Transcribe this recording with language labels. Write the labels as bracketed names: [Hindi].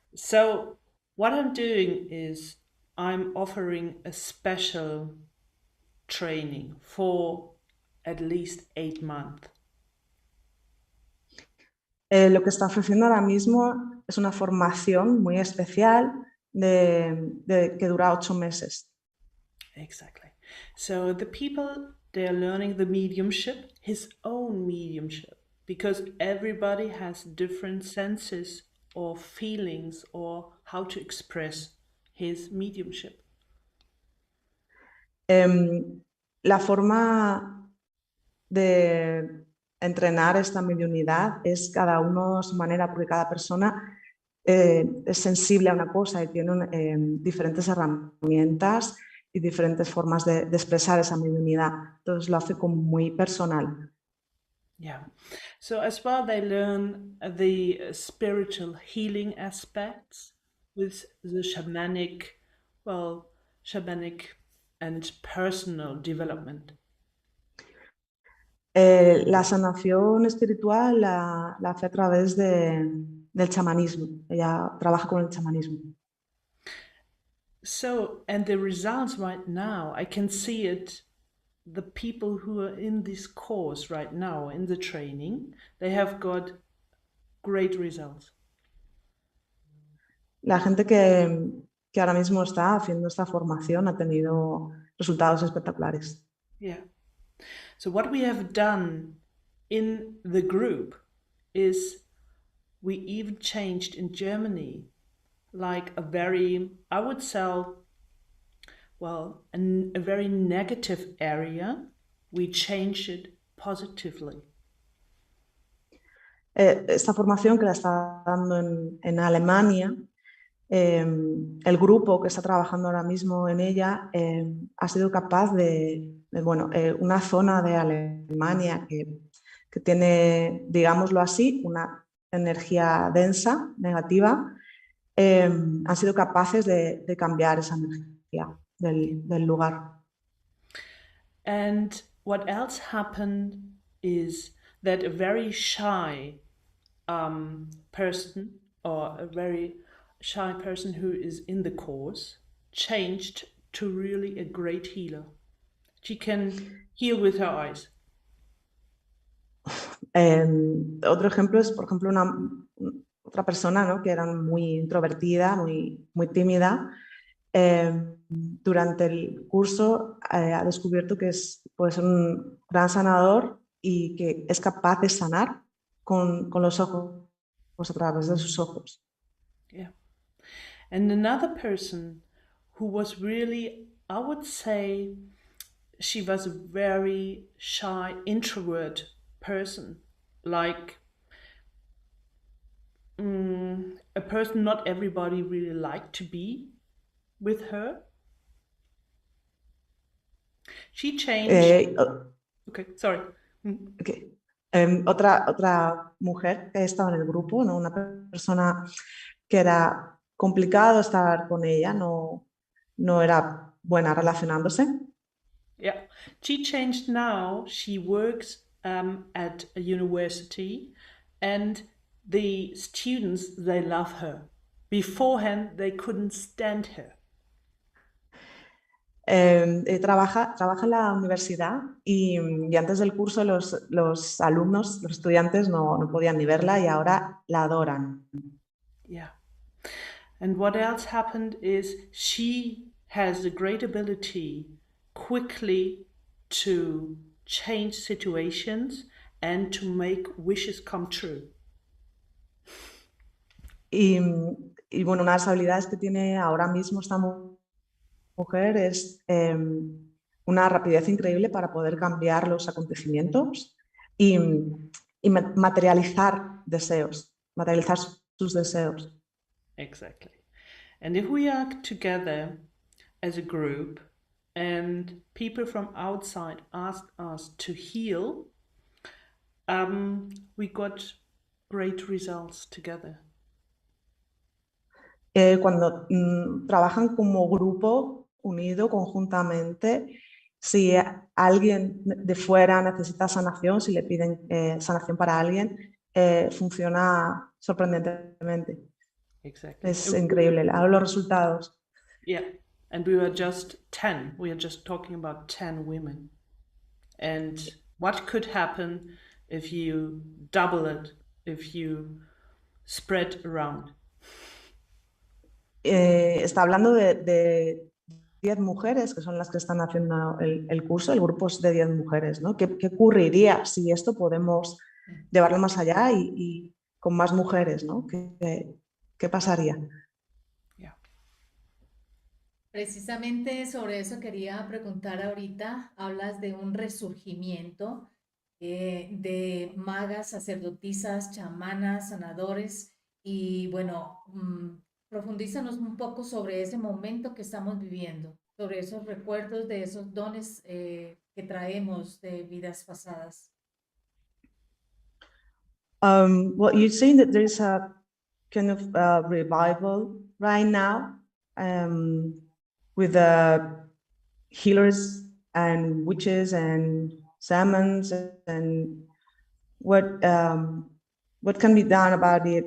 [English] So what I'm doing is I'm offering a special training for at least 8 months. [Spanish] Lo que está ofreciendo ahora mismo es una formación muy especial que dura 8 meses. [English] Exactly. So the people, they are learning the mediumship, his own mediumship, because everybody has different senses or feelings or how to express his mediumship. [Spanish] La forma de entrenar esta mediunidad es cada uno a su manera, porque cada persona es sensible a una cosa y tiene diferentes herramientas y diferentes formas de expresar esa mediunidad. Entonces lo hace como muy personal. [English] Yeah. So as well, they learn the spiritual healing aspects with the shamanic and personal development. [Spanish] La sanación espiritual la hace a través del chamanismo. Ella trabaja con el chamanismo. [English] So, and the results right now, I can see it. The people who are in this course right now, in the training, they have got great results. [Spanish] La gente que ahora mismo está haciendo esta formación ha tenido resultados espectaculares. [English] Yeah. So what we have done in the group is we even changed in Germany like a very, I would say, well, a very negative area. We changed it positively. [Spanish] Esta formación que la está dando en Alemania, el grupo que está trabajando ahora mismo en ella ha sido capaz una zona de Alemania que tiene, digámoslo así, una energía densa, negativa, han sido capaces de cambiar esa energía del lugar. [English] And what else happened is that a very shy person or a very shy person who is in the course changed to really a great healer. She can heal with her eyes. [Spanish] Otro ejemplo es, por ejemplo, otra persona, ¿no? Que era muy introvertida, muy tímida. Durante el curso ha descubierto que puede ser un gran sanador y que es capaz de sanar con los ojos, a través de sus ojos. [English] Yeah. And another person who was really, I would say, she was a very shy introvert person, like a person not everybody really liked to be with her. She changed. Okay, sorry. Okay. [Spanish] Otra mujer que estaba en el grupo, ¿no? Una persona que era complicado estar con ella, no era buena relacionándose. [English] Yeah, she changed now. She works at a university, and the students, they love her. Beforehand, they couldn't stand her. [Spanish] Trabaja en la universidad y antes del curso los alumnos, los estudiantes no podían ni verla y ahora la adoran. [English] Yeah. And what else happened is she has a great ability quickly to change situations and to make wishes come true. [Spanish] Y bueno, una de las habilidades que tiene ahora mismo esta mujer es una rapidez increíble para poder cambiar los acontecimientos y materializar deseos, materializar sus deseos. [English] Exactly. And if we are together as a group and people from outside asked us to heal, we got great results together. [Spanish] Cuando trabajan como grupo unido conjuntamente, si alguien de fuera necesita sanación, si le piden sanación para alguien, funciona sorprendentemente. [English] Exactly. [Spanish] Es increíble, los resultados. [English] Yeah, and we were just 10. We are just talking about 10 women. And what could happen if you double it, if you spread around? [Spanish] Está hablando de 10 mujeres que son las que están haciendo el curso, el grupo es de 10 mujeres, ¿no? ¿Qué ocurriría si esto podemos llevarlo más allá y con más mujeres, ¿no? ¿Qué pasaría? Yeah. Precisamente sobre eso quería preguntar ahorita. Hablas de un resurgimiento de magas, sacerdotisas, chamanas, sanadores y bueno, profundízanos un poco sobre ese momento que estamos viviendo, sobre esos recuerdos de esos dones que traemos de vidas pasadas. [English] Well, you're saying that there's a kind of revival right now with the healers and witches and shamans and what can be done about it?